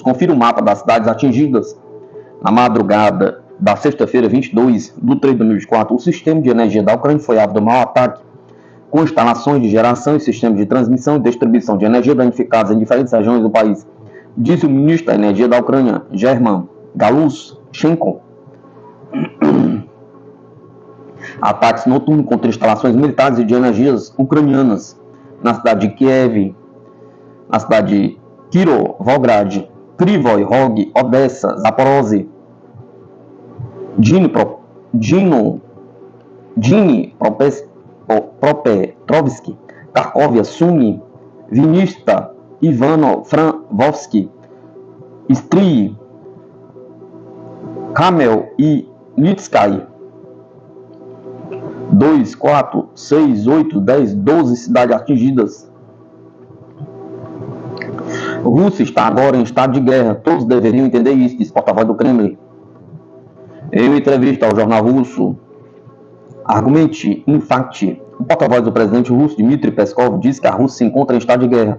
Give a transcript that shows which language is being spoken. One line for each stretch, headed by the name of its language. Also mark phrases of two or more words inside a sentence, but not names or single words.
Portuguese: Confira o mapa das cidades atingidas. Na madrugada da sexta-feira, 22 de 3 de 2024, o sistema de energia da Ucrânia foi alvo do mau ataque, com instalações de geração e sistemas de transmissão e distribuição de energia danificados em diferentes regiões do país, disse o ministro da Energia da Ucrânia, German Galushchenko. Ataques noturnos contra instalações militares e de energias ucranianas na cidade de Kiev, na cidade de Kirovograd, Kryvyi Rog, Odessa, Zaporozhye, Dnipropetrovsk, Kharkovia, Sumy, Vinnytsia, Ivano-Frankivsk, Stryj, Kamel e Nitsky. 2, 4, 6, 8, 10, 12 cidades atingidas. A Rússia está agora em estado de guerra. Todos deveriam entender isso, disse o porta-voz do Kremlin. Em uma entrevista ao jornal russo Argumenty Infact, o porta-voz do presidente russo Dmitry Peskov disse que a Rússia se encontra em estado de guerra.